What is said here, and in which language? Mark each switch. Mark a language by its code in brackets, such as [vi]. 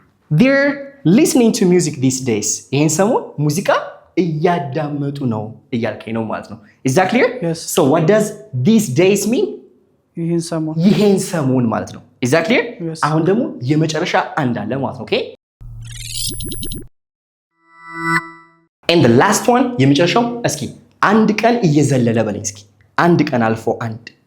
[en] they're listening to music these days. [am] ይሄን ሰሞን ሙዚቃ እያዳመጡ ነው እያልከኝ ነው ማለት ነው። [en] is that clear? yes so what does these days mean? [am] ይሄን ሰሞን ማለት ነው። [en] is that clear? yes [am] አሁን ደግሞ የመጨረሻ አንድ አለ ማለት ነው። [en] okay and the last one [am] የመጨረሻው እስኪ አንድ ቀን እየዘለለ በለኝ እስኪ። አንድ ቀን አልፎ አንድ